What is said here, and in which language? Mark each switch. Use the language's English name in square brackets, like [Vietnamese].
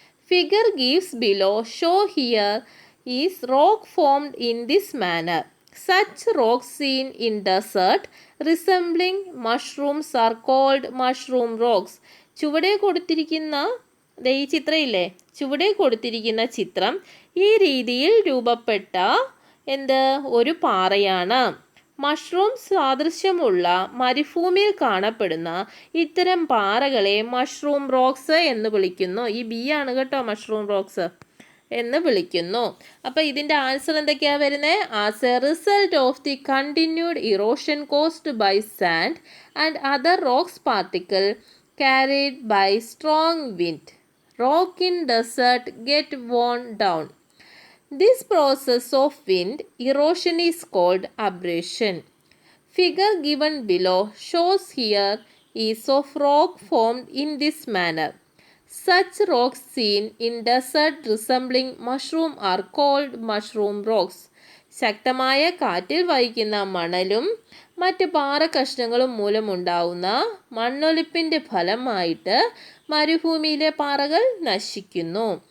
[English] Figure gives below show here is rock formed in this manner. Such rocks seen in desert resembling mushrooms are called mushroom rocks. [Malayalam] ചുവടെ കൊടുത്തിരിക്കുന്ന ഈ ചിത്രമില്ലേ, ചുവടെ കൊടുത്തിരിക്കുന്ന ചിത്രം ഈ രീതിയിൽ രൂപപ്പെട്ട ഒരു പാറയാണ്. മഷ്റൂം സാദൃശ്യമുള്ള മരുഭൂമിയിൽ കാണപ്പെടുന്ന ഇത്തരം പാറകളെ മഷ്റൂം റോക്സ് എന്ന് വിളിക്കുന്നു. ഈ ബി ആണ് കേട്ടോ മഷ്റൂം റോക്സ് എന്ന് വിളിക്കുന്നു. അപ്പോൾ ഇതിൻ്റെ ആൻസർ എന്തൊക്കെയാണ് വരുന്നത്, [English] As a result of the continued erosion caused by sand and other rocks particle carried by strong wind, rock in desert get worn down. This process of wind erosion is called abrasion. Figure given below shows here is of rock formed in this manner. Such rocks seen in desert resembling mushroom are called mushroom rocks. [Malayalam] ശക്തമായ കാറ്റിൽ വഹിക്കുന്ന മണലും മറ്റ് പാറക്കഷ്ണങ്ങളും മൂലമുണ്ടാവുന്ന മണ്ണൊലിപ്പിൻ്റെ ഫലമായിട്ട് മരുഭൂമിയിലെ പാറകൾ നശിക്കുന്നു.